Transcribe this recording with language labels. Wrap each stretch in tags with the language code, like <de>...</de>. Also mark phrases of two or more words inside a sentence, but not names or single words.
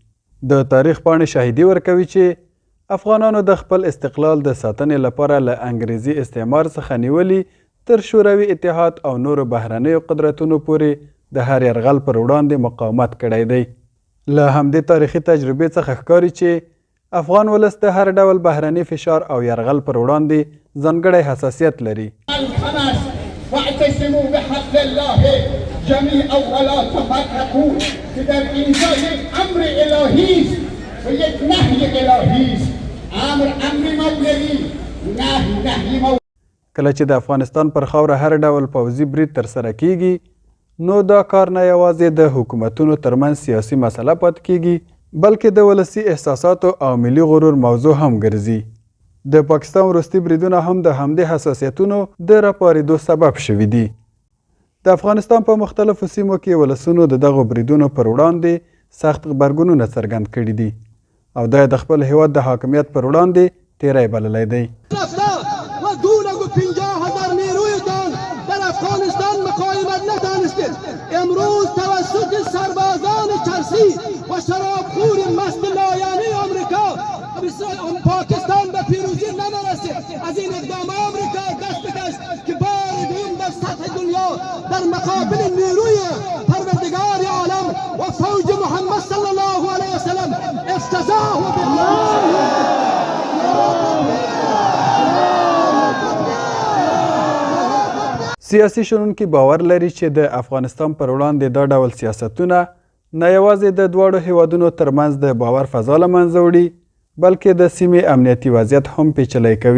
<ps>د تاریخ پاڼې شاهدي ورکوي چې افغانانو د خپل استقلال د ساتنې لپاره له انګریزي استعمار څخه نیولي تر شوروي اتحاد او نورو بهرنیو قدرتونو پورې د هر یرغل پر وړاندې مقاومت کړی دی. له همدې تاریخي تجربې څخه ښکاري چې افغان ولس د هر ډول بهرني فشار او یرغل پر وړاندې ځانګړی حساسیت لري.</ps> <ar>واعتصموا بحبل الله جميعا ولا تفرقوا</ar> <fa>که در اینجا یک امر الهی است و یک نهی الهی است. امر مولوی، نهی مولوی.</fa> <ps>کله چې د افغانستان پر خاوره هر ډول پوځي برید ترسره کیږي نو دا کار نه یوازې د حکومتونو ترمنځ سیاسي مسله پاتې کیږي بلکې د ولسي احساساتو او ملي غرور موضوع هم ګرځي. د پاکستان وروستي بریدونه هم د همدې حساسیتونو د راپارېدو سبب شوي دي. د افغانستان په مختلفو سیمو کې ولسونو د دغو بریدونو پر وړاندې سخت غبرګونونه څرګند کړي دي او دا د خپل هیواد د حاکمیت پر وړاندې تیری بللی دی.</ps> <fa>و دولت 50,000 نیرویتان در افغانستان مقاومت نتانستید. امروز توسط سربازان ترسی و شرابخور مست لایعنی آمریکا پاکستان به پیروزی نرسید. از این اقدام آمریکا دست بکش که بار دوم در سطح دنیا در مقابل نیروی پروردگار عالم و فوج محمد</fa> <ar>صلی الله علیه وسلم</ar> <fa>افتضاح و</fa> <ps>سیاسي شنونکي باور لري چې د افغانستان پر وړاندې دا ډول سیاستونه نه یوازې د دواړو هیوادونو ترمنځ د باور فضا له منځه وړي بلکې د سیمې امنیتي وضعیت هم پیچلی کوي.</ps>